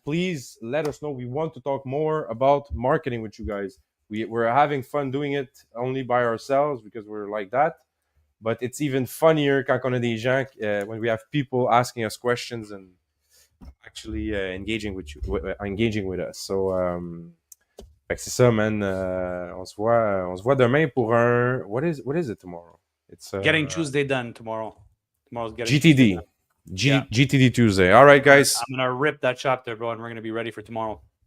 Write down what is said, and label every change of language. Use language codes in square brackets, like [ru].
[en] Please let us know. We want to talk more about marketing with you guys. We're having fun doing it only by ourselves because we're like that. But it's even funnier [fr] quand on a des gens, [en] when we have people asking us questions and actually engaging with us. [fr] So fait que c'est ça, man. On se voit demain pour un. [en] What is it tomorrow? It's Getting Tuesday done tomorrow. Tomorrow's getting GTD. GTD Tuesday. All right, guys. I'm gonna rip that chapter, bro, and we're gonna be ready for tomorrow.